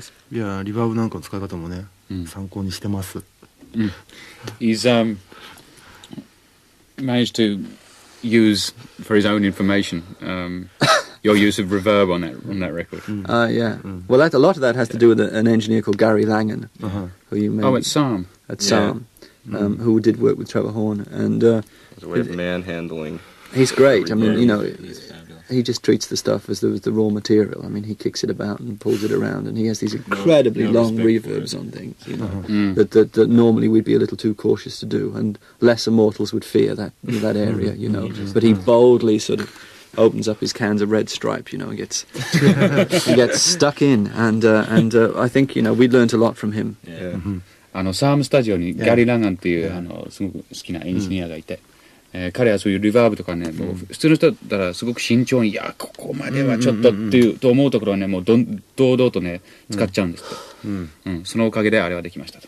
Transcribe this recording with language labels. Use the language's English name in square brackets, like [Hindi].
[Japanese] いやリバーブなんかの使い方もね、参考にしてます。 [English] He's managed to use for his own information. Your use of reverb on that record. Yeah. Well, a lot of that has to do with an engineer called Gary Langan, who you may... at Psalm. At Psalm, who did work with Trevor Horn, and There's a way of manhandling. He's great. I mean, He's fabulous. he just treats the stuff as the raw material. I mean, he kicks it about and pulls it around, and he has these incredibly long reverbs on things, you know, that normally we'd be a little too cautious to do, and lesser mortals would fear that area, you know. But he boldly sort of opens up his cans of Red Stripe, you know, and gets stuck in, and I think, you know, we learned a lot from him. Yeah. [Japanese] サームスタジオにギャリー・ランガンっていうすごく好きなエンジニアがいて、彼はそういうリバーブとかね、もう普通の人だったらすごく慎重に、いやここまではちょっとっていうと思うところはね、もう堂々とね使っちゃうんですって、そのおかげであれはできましたと。